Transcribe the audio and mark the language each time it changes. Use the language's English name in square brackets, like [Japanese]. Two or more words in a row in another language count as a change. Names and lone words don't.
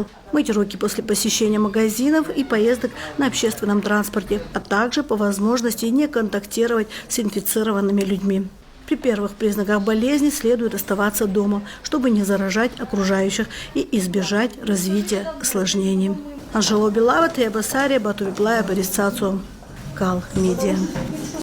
[Russian] Мыть руки после посещения магазинов и поездок на общественном транспорте, а также по возможности не контактировать с инфицированными людьми. При первых признаках болезни следует оставаться дома, чтобы не заражать окружающих и избежать развития осложнений. Анжело Белава, Тия Басария, Бату Виплая, Борис Цацу, Гал Медиа.